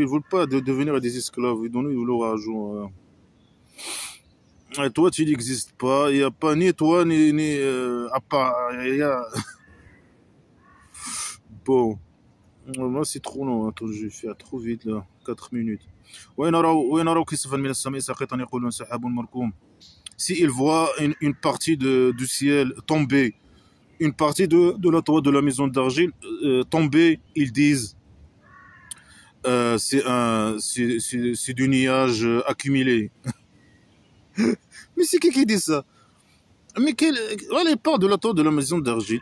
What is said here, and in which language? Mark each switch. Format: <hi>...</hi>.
<fr>Ils veulent pas devenir des esclaves. Ils donnent leur argent. Et toi, tu n'existes pas. Il n'y a pas ni toi, ni à part. Bon. Moi, c'est trop long. Attends, je vais faire trop vite, là. 4 minutes.</fr> <ar>وين راو كسفا من السماء ساقطا يقولون سحاب مركوم.</ar> <fr>S'ils voient une partie du ciel tomber, une partie de la toit de la maison d'argile tomber, ils disent c'est du nuage accumulé. Mais c'est qui dit ça? Mais elle est part de la toit de la maison d'argile.</fr>